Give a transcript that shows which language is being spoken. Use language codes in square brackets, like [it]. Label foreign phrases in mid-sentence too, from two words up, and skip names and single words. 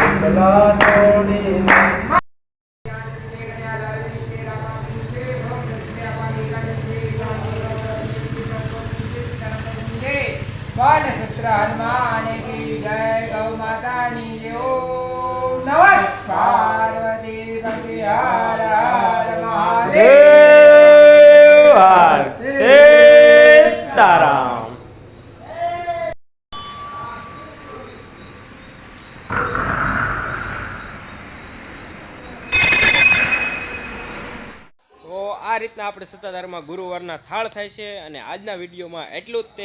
[gu] ગલા તોડી [hi] सूत्र हनुमान की जय गौ माता नी ओम नमः पार्वती पति हर हर महादेव [gu] હર સીતારામ. તો આ રીતના આપણે સત્તાધારમાં ગુરુવારના થાળ થાય છે અને આજના વિડીયોમાં એટલું જ તે.